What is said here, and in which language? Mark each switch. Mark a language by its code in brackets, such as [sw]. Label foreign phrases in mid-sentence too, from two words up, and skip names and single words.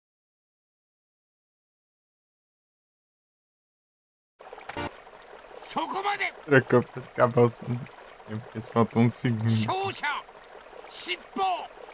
[ja] そこまで。 [pt] Trocou pra ficar passando tempo, porque só faltou um segundo. [ja] 勝者尻尾。